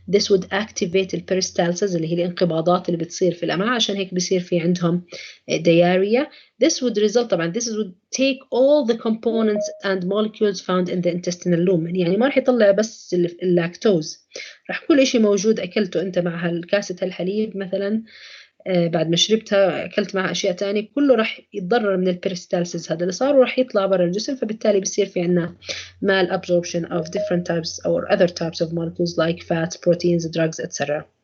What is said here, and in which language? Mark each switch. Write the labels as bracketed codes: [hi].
[en] This would activate peristalsis [ar] اللي هي الانقباضات اللي بتصير في الأمعاء، عشان هيك بصير في عندهم diarrhea. [en] This would result طبعا this would take all the components and molecules found in the intestinal lumen. [ar] يعني ما راح يطلع بس اللاكتوز، راح كل شيء موجود أكلته أنت مع هالكاسة الحليب مثلا، بعد ما شربتها أكلت معها أشياء تانية، كله راح يتضرر من البيرستالسيس هذا اللي صار، وراح يطلع برا الجسم، فبالتالي بصير في عنا [en] malabsorption of different types or other types of molecules like fats, proteins, drugs, etc.